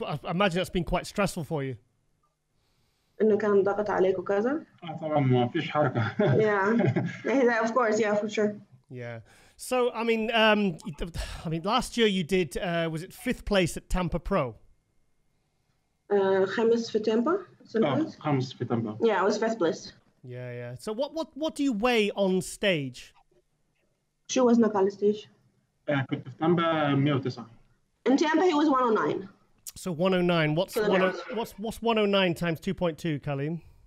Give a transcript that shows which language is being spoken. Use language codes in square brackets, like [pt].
[en] I imagine that's been quite stressful for you. [ar] إنه كان ضغط عليك وكذا. طبعا ما فيش حركة. [en] Yeah, of course, yeah, for sure. Yeah. So I mean, last year you did was it 5th place at Tampa Pro? [ar] خامس في Tampa. خامس في Tampa. [en] Yeah, I was 5th place. Yeah. So what do you weigh on stage? [ar] شو وزنك على الستيج؟ كنت في تامبا 109. [en] In Tampa he was 109. So 109. What's 109 times 2.2, Colleen?